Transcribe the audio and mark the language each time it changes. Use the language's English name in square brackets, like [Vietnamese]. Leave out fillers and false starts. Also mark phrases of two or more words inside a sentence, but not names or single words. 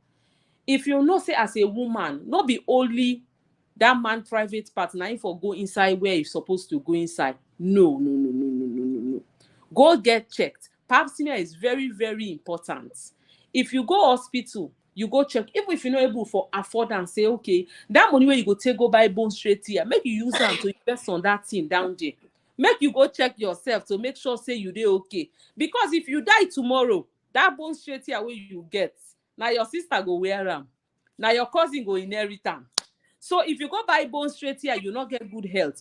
[Nigerian Pidgin] If you know say as a woman, not be only that man private partner for go inside where you're supposed to go inside. No. Go get checked. Pap smear is very, very important. If you go hospital, you go check. Even if you're not able for afford and say, okay, that money where you go take go buy bone straight here, make you use them to invest on that thing down there. Make you go check yourself to make sure say you dey okay. Because if you die tomorrow, that bone straight here where you get, now your sister go wear them. Now your cousin go inherit them. So if you go buy bone straight here, you not get good health.